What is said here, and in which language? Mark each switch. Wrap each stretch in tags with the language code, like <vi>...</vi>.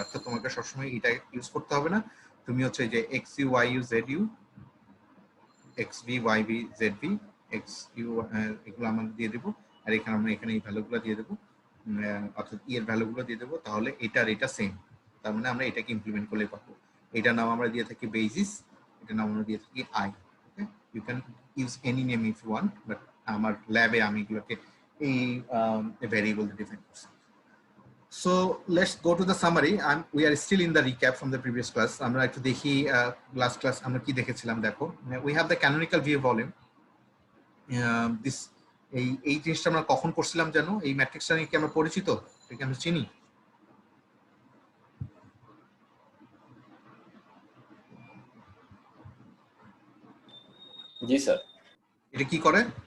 <bn>অর্থাৎ তোমাকে সবসময় এটা ইউজ করতে হবে না, তুমি হচ্ছে যে X U Y you Z you, x V Y V Z V, X U, এগুলো আমরা দিয়ে দেবো, আর এখানে আমরা এখানে এই ভ্যালুগুলো দিয়ে দেবো, অর্থাৎ ই এর ভ্যালুগুলো দিয়ে দেবো, তাহলে এটা আর এটা সেম। তার মানে আমরা এটাকে ইমপ্লিমেন্ট করলে পাবো। এটার নাম আমরা দিয়ে থাকি বেসিস, এটার নাম আমরা দিয়ে থাকি I.</bn> <en>okay, you can use any name if you want, but</en> <bn>আমার ল্যাবে আমি এগুলোকে এই ভ্যারিয়েবল ডিফাইন করছি।</bn> <en>So let's go to the summary. We are still in the recap from the previous class.</en> <bn>আমরা একটু দেখি last class আমরা কি দেখেছিলাম।</bn> <en>দেখো, we have the canonical view volume.</en> <bn>This এই জিনিসটা আমরা কখন করছিলাম জানো? এই ম্যাট্রিক্সটা নিয়ে কি আমরা পরিচিত? এটাকে আমরা চিনি? জি স্যার। এটা কি করে?</bn>